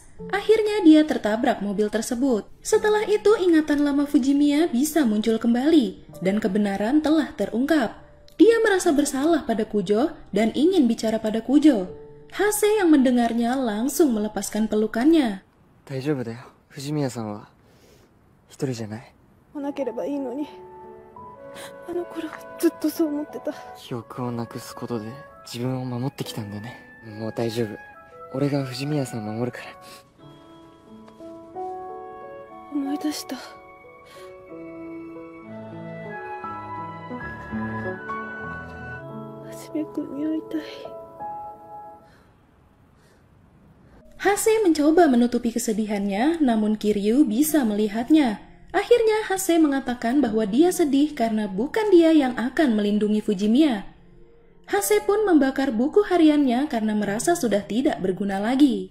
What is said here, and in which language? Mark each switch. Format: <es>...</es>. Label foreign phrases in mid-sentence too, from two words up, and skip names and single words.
<id>Akhirnya dia tertabrak mobil tersebut. Setelah itu ingatan lama Fujimiya bisa muncul kembali dan kebenaran telah terungkap. Dia merasa bersalah pada Kujo dan ingin bicara pada Kujo. Hase yang mendengarnya langsung melepaskan pelukannya.</id> <ja>大丈夫だよ。藤宮さんは一人じゃない。来なければいいのに。あの頃ずっとそう思ってた。記憶をなくすことで自分を守ってきたんだね。もう大丈夫。俺が藤宮さん守るから。思い出した。はじめくんに会いたい。</ja> <id>Hase mencoba menutupi kesedihannya, namun Kiryu bisa melihatnya. Akhirnya Hase mengatakan bahwa dia sedih karena bukan dia yang akan melindungi Fujimiya. Hase pun membakar buku hariannya karena merasa sudah tidak berguna lagi.</id>